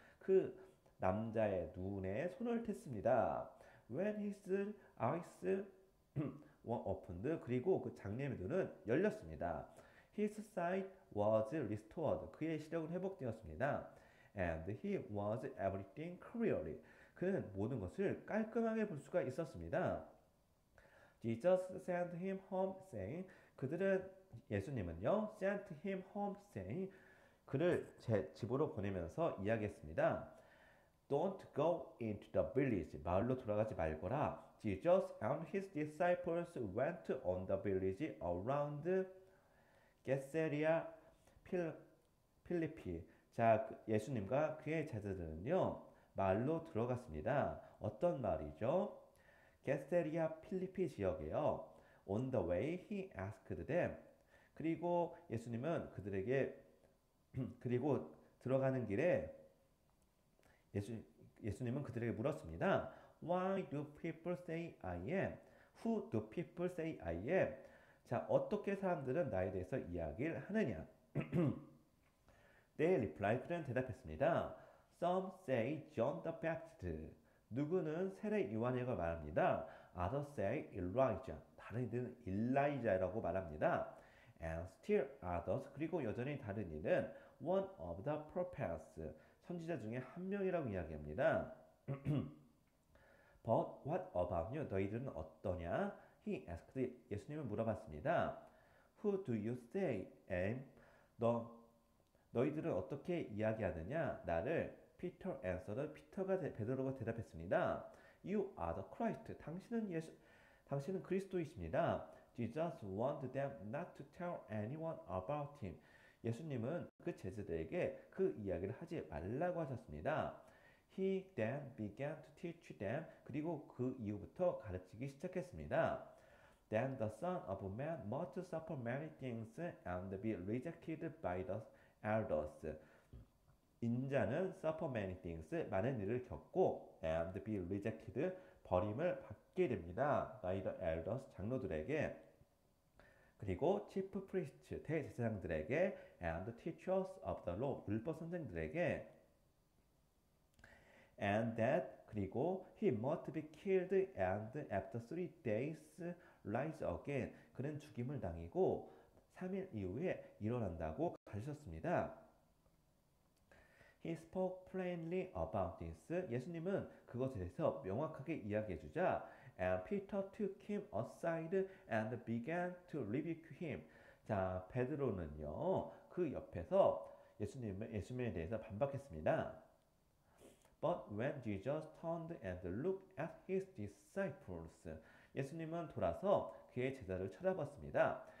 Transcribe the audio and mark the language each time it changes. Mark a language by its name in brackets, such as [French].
[Korean] 그 남자의 눈에 손을 댔습니다. [English] When his eyes were opened. [Korean] 그리고 그 장님의 눈은 열렸습니다. [English] His sight was restored. [Korean] 그의 시력은 회복되었습니다. [English] And he was everything clearly. [Korean] 그는 모든 것을 깔끔하게 볼 수가 있었습니다. [English] Jesus sent him home saying. [Korean] 예수님은요, [English] sent him home saying. [Korean] 그를 제 집으로 보내면서 이야기했습니다. [English] Don't go into the village. [Korean] 마을로 돌아가지 말거라. [English] Jesus and his disciples went on the village around Caesarea Philippi. [Korean] 자, 예수님과 그의 제자들은요, 마을로 들어갔습니다. 어떤 마을이죠? 게세리아 필리피 지역이에요. [English] On the way, he asked them. [Korean] 그리고 예수님은 그리고 들어가는 길에 예수님은 그들에게 물었습니다. [English] Why do people say I am? Who do people say I am? [Korean] 자, 어떻게 사람들은 나에 대해서 이야기를 하느냐? [English] They reply, [Korean] 그는 대답했습니다. [English] Some say John the Baptist. [Korean] 누구는 세례 요한이라고 말합니다. [English] Others say Elijah. [Korean] 다른 이들은 일라이자라고 말합니다. [English] And still others, [Korean] 그리고 여전히 다른 이는 [English] one of the prophets. [Korean] 선지자 중에 한 명이라고 이야기합니다. [English] But what about you? [Korean] 너희들은 어떠냐? [English] He asked. [Korean] 예수님은 물어봤습니다. [English] Who do you say am? [Korean] 너희들은 어떻게 이야기하느냐? 나를 [English] Peter answered. [Korean] 베드로가 대답했습니다. [English] You are the Christ. [Korean] 당신은 그리스도이십니다. [English] Jesus wanted them not to tell anyone about him. [Korean] 예수님은 그 제자들에게 그 이야기를 하지 말라고 하셨습니다. [English] He then began to teach them. [Korean] 그리고 그 이후부터 가르치기 시작했습니다. [English] Then the Son of Man must suffer many things and be rejected by the elders. [Korean] 인자는 [English] suffer many things, [Korean] 많은 일을 겪고 [English] and be rejected, [Korean] 버림을 받게 됩니다. [English] by the elders, [Korean] 장로들에게, 그리고 [English] chief priests, [Korean] 대제사장들에게 [English] and teachers of the law, [Korean] 율법 선생들에게 [English] and that, [Korean] 그리고 [English] he must be killed and after 3 days rise again. [Korean] 그는 죽임을 당하고 3일 이후에 일어난다고 가르쳤습니다. [English] He spoke plainly about this. [Korean] 예수님은 그것에 대해서 명확하게 이야기해 주자 [English] and Peter took him aside and began to rebuke him. [Korean] 자, 베드로는요. 그 옆에서 예수님에 대해서 반박했습니다. [English] But when Jesus turned and looked at his disciples, [Korean] 예수님은 돌아서 그의 제자를 쳐다봤습니다.